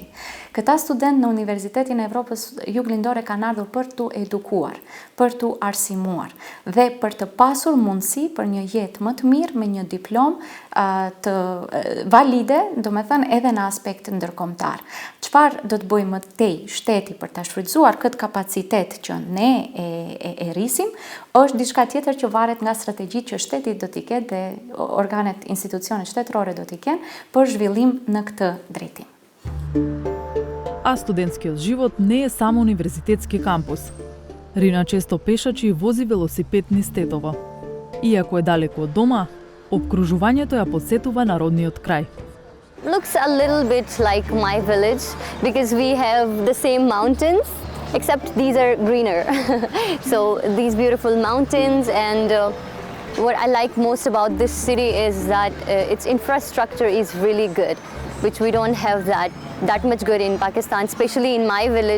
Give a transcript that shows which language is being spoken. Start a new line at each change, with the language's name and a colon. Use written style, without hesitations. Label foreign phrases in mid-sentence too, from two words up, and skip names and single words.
Albanian: Këta student në Universitetin e Evropës Juglindore kanë ardhur për t'u edukuar, për t'u arsimuar dhe për të pasur mundësi për një jetë më të mirë me një diplom të valide, do me thënë, edhe në aspekt ndërkombëtar. Çfarë do të bëjmë më tej shteti për ta shfrytzuar këtë kapacitet që ne e rrisim, është diçka tjetër që varet nga strategjitë që shteti do t'i ketë dhe organet, institucionet shtetërore do t'i kenë për zhvillim në këtë drejtim.
Macedonian: А студентскиот живот не е само универзитетски кампус. Рина често пешачи и вози велосипед низ Тетово. Иако е далеку од дома, обкружувањето ја потсетува на родниот крај.
English: Looks a little bit like my village because we have the same mountains, except these are greener. So these beautiful mountains, and what I like most about this city is that its infrastructure is really good, which we don't have that much good in Pakistan, especially in my village.